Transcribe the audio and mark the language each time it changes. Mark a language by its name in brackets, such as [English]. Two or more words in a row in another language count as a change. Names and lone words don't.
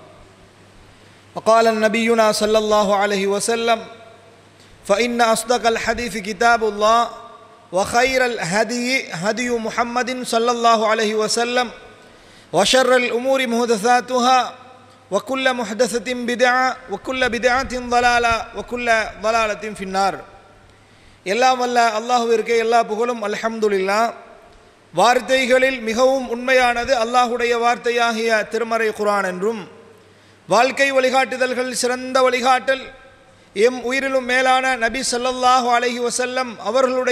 [Arabic] وقال نبينا صلى الله عليه وسلم فإن أصدق الحديث كتاب الله وخير الهدي هدي محمد صلى الله عليه وسلم وشر الأمور محدثاتها وكل محدثة بدعة وكل بدعة ضلالة وكل ضلالة في النار [Tamil] எல்லாம் வல்ல அல்லாஹ்விற்கே எல்லா புகழும் அல்ஹம்துலில்லாஹ். வார்த்தைகளில் மிகவும் உண்மையானது அல்லாஹுடைய வார்த்தையாகிய திருமறை குர்ஆன் என்றும், வாழ்க்கை வழிகாட்டுதல்கள் சிறந்த வழிகாட்டல் எம் உயிரிலும் மேலான நபி [Arabic] صلى الله عليه وسلم [Tamil] அவர்களுடைய